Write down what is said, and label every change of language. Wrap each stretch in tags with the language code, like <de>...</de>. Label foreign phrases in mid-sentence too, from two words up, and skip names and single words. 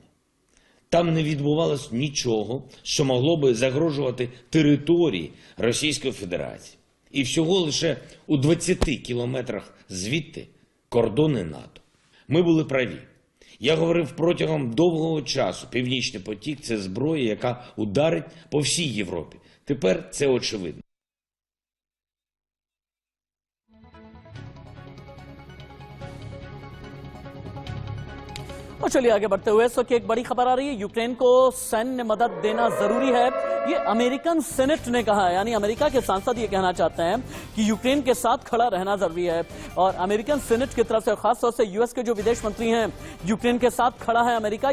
<uk>Там не відбувалось нічого, що могло би загрожувати території Російської Федерації. І всього лише у 20 кілометрах звідти кордони НАТО. Ми були праві. Я говорив протягом довгого часу, Північний потік – це зброя, яка ударить по всій Європі. Тепер це очевидно.</uk> <hi>और चलिए आगे बढ़ते हुए इस वक्त एक बड़ी खबर आ रही है, यूक्रेन को सैन्य मदद देना जरूरी है, ये</hi> <en>American Senate</en> <hi>ने कहा है। यानी अमेरिका के सांसद ये कहना चाहते हैं कि यूक्रेन के साथ खड़ा रहना जरूरी है और</hi> <en>American Senate</en> <hi>की तरफ से, खासतौर से यूएस के जो विदेश मंत्री हैं, यूक्रेन के साथ खड़ा है अमेरिका।</hi>